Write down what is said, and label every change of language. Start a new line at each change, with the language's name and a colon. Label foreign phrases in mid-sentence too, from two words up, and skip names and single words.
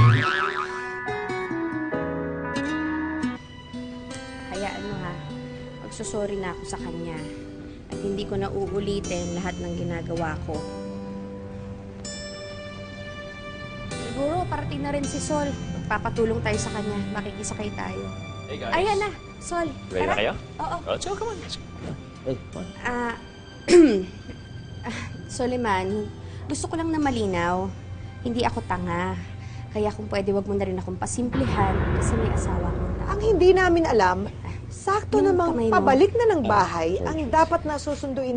Filipino: Hayaan mo ha, magsusorry na ako sa kanya. At hindi ko na uulitin lahat ng ginagawa ko. Siguro, parating na rin si Sol. Magpapatulong tayo sa kanya. Makikisakay tayo.
English: Hey guys.
Filipino: Ayan na, Sol. Ready na kayo? Oo.
English: Let's go, come on. Let's go. Hey, come on.
Filipino: Soliman, gusto ko lang na malinaw. Hindi ako tanga. Kaya kung pwede, wag mo na rin akong pasimplihan kasi may asawa akong tao. Ang hindi namin alam, sakto Yung namang kamay mo. pabalik na ng bahay ang dapat na susunduin